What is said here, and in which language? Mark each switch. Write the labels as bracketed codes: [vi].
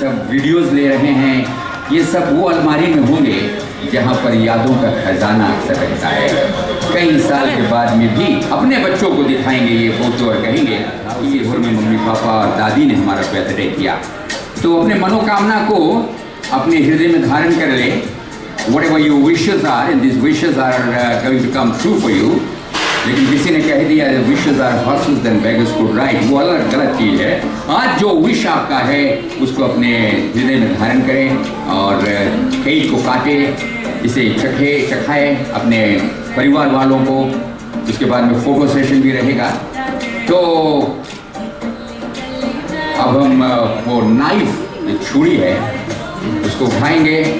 [hi] Videos ले रहे हैं, ये सब वो अलमारी में होंगे जहाँ पर यादों का खजाना अक्सर रहता है। कई साल के बाद में भी अपने बच्चों को दिखाएंगे ये फोटो और कहेंगे कि ये घर में मम्मी पापा और दादी ने हमारा बर्थडे किया। तो अपने मनोकामना को अपने हृदय में धारण कर ले। [en] Whatever your wishes are, and these wishes are going to come true for you. [hi] लेकिन किसी ने कह दिया [en] wishes are horses then beggars could ride, [hi] वो अलग गलत चीज़ है। आज जो विश आपका है उसको अपने हृदय में धारण करें और केक को काटे, इसे चखाए अपने परिवार वालों को। उसके बाद में फोटो सेशन भी रहेगा। तो अब हम वो नाइफ जो छुरी है उसको उठाएंगे।